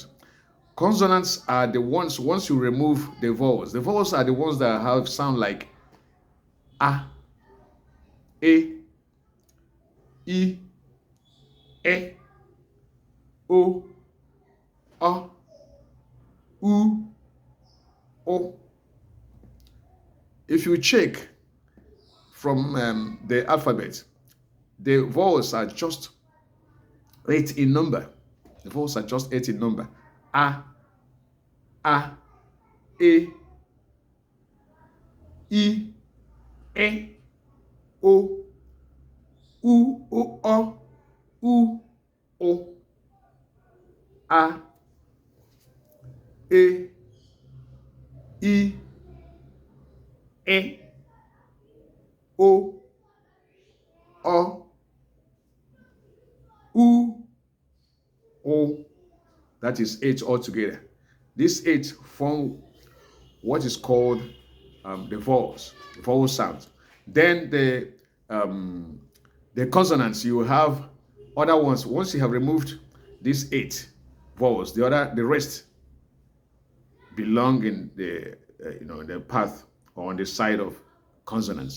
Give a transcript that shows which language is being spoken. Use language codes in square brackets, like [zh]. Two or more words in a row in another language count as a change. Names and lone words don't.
[en] Consonants are the ones, once you remove the vowels are the ones that have sound like a, e, I, E, O, A, U, O. If you check from the alphabet, the vowels are just 8 in number. The vowels are just 8 in number. A, E, I, E, O, U, O, O, U, O, A, E, I, E, O, O, U, O. That is 8 altogether. These 8 form what is called the vowel sounds. Then the consonants, you have other ones. Once you have removed these 8 vowels, the rest belong in the the path or on the side of consonants.